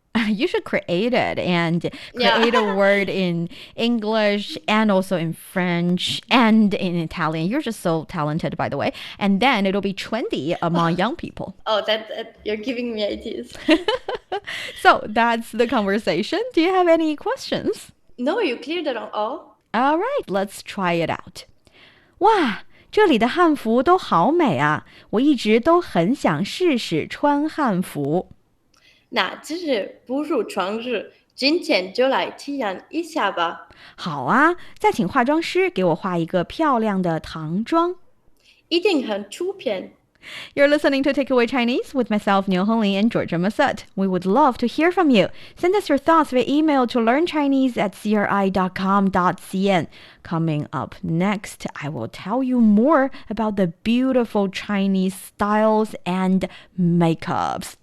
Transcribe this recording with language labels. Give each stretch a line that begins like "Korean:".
English: You should create it and create a word in English and also in French and in Italian. You're just so talented, by the way. And then it'll be trendy among young people. Oh, that you're giving me ideas. So that's the conversation. Do you have any questions? No, you cleared it all. All right, let's try it out.
Chinese: 哇，这里的汉服都好美啊！我一直都很想试试穿汉服。那择日不如撞日，今天就来体验一下吧。好啊，再请化妆师给我画一个漂亮的唐妆。一定很出片。
English: You're listening to Takeaway Chinese with myself, Niu Honglin, and Georgia Massette. We would love to hear from you. Send us your thoughts via email to learnchinese@cri.com.cn. Coming up next, I will tell you more about the beautiful Chinese styles and makeups.